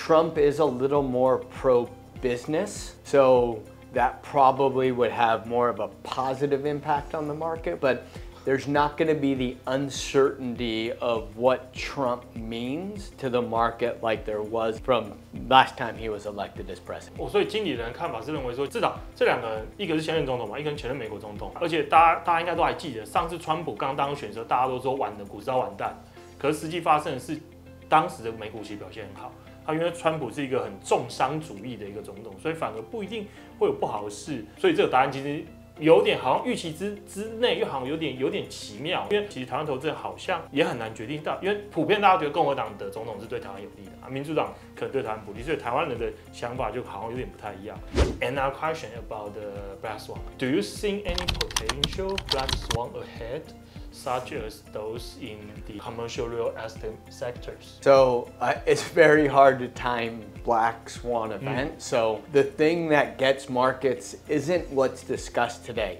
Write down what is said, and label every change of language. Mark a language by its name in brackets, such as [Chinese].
[English] Trump is a little more pro-business, so that probably would have more of a positive impact on the market, but there's not going to be the uncertainty of what Trump means to the market like there was from last time he was elected as president. [Chinese] 所以经理人的看法是认为说，至少这两个人，一个是现任总统嘛，一个是前任美国总统，而且大家应该都还记得，上次川普刚当选的时候，大家都说完了，股市要完蛋，可是实际发生的是，当时的美股其实表现很好。因为川普是一个很重商主义的一个总统，所以反而不一定会有不好的事。所以这个答案其实有点好像预期之内，又好像有点奇妙。因为其实台湾投资人好像也很难决定到，因为普遍大家觉得共和党的总统是对台湾有利的啊，民主党可能对台湾不利，所以台湾人的想法就好像有点不太一样。 [English] Another question about the black swan. Do you see any potential black swan ahead? Such as those in the commercial real estate sectors. So it's very hard to time black swan event. So the thing that gets markets isn't what's discussed today.